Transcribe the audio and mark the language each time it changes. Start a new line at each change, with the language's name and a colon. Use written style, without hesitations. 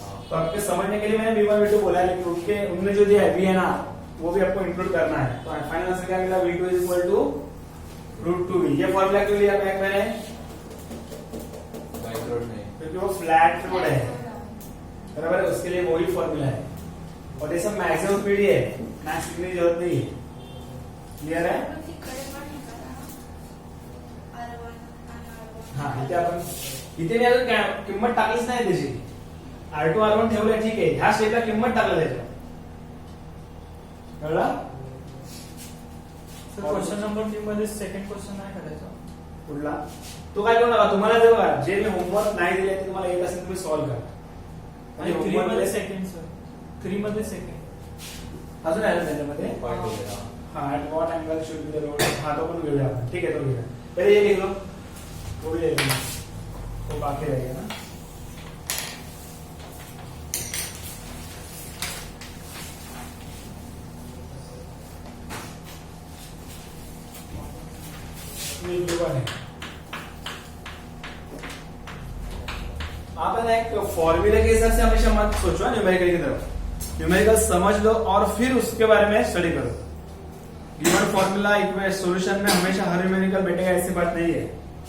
Hindi: तो आपके समझने के लिए मैंने V1 V2 बोला है, लेकिन उनने जो दिया है V है ना, वो भी आपको इंक्लूड करना है। तो फाइनल आंसर क्या मिला, V2 is equal to √2V। ये फॉर्मूला क्यों लिया मैंने, क्योंकि वो फ्लैट रोड है, बराबर है, उसके लिए वही फॉर्मूला है। और ये सब मैक्सिमम स्पीड है, मैथ्स लिखने की जरूरत नहीं है। क्लियर है?
Marathi: हा, इथे आपण इथे मी अजून किंमत टाकलीच नाही त्याची, R2 R1 ठेवलंय ठीक आहे, ह्या स्टेपला किंमत टाकलं त्याच्या, कळला? क्वेश्चन नंबर 3 मध्ये सेकंड क्वेश्चन नाही करायचा कुठला, तो काय करू नका, तुम्हाला जेव्हा जे मी होमवर्क नाही दिले ते तुम्हाला येत असेल तुम्ही सॉल्व्ह करा। आणि 3 मध्ये सेकंड सर, 3 मध्ये सेकंड अजून आहे ना त्याच्यामध्ये, हाँ
English: at what angle should be the road,
Marathi: हाँ तो अपन घेऊया आपण, ठीक है तो घेऊया।
Hindi: पहले ये लिख लो, वो भी लिख लो, तो बाकी रहेगा ना। आप है ना एक फॉर्मूले के हिसाब से हमेशा मत सोचो न्यूमेरिकल की तरफ, न्यूमेरिकल समझ लो और फिर उसके बारे में स्टडी करो। गिवन फॉर्मूला इक्वेशन सॉल्यूशन में हमेशा हर न्यूमेरिकल बैठेगा ऐसी बात नहीं है।